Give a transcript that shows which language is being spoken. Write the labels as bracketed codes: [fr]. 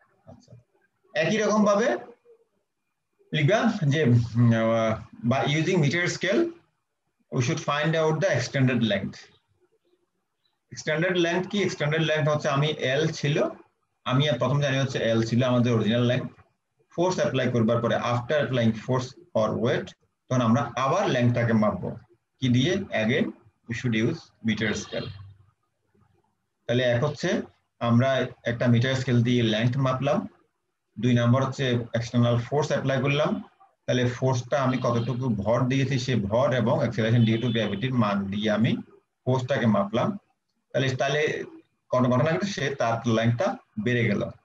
[bn] আচ্ছা, একই রকম ভাবে লিখবা যে [en] by using meter scale we should find out the extended length। [bn] extended length কি? extended length হচ্ছে আমি L ছিল, আমি প্রথম জানি হচ্ছে L ছিল আমাদের অরিজিনাল লেংথ। ফোর্স অ্যাপ্লাই করবার পরে after applying force or wait তখন আমরা আবার লেংথটাকে মাপবো কি দিয়ে? [en] Again we should use meter scale। [bn] তাহলে এক হচ্ছে আমরা একটা মিটার স্কেল দিয়ে লেংথ মাপলাম, দুই নাম্বার হচ্ছে এক্সটার্নাল ফোর্স অ্যাপ্লাই করলাম, তাহলে ফোর্সটা আমি কতটুকু ভর দিয়েছি সে ভর এবং অ্যাক্সিলারেশন ডিউ টু গ্র্যাভিটির মান দিয়ে আমি ফোর্সটাকে মাপলাম। তাহলে ঘটনা সে তার লেংথটা বেড়ে গেল।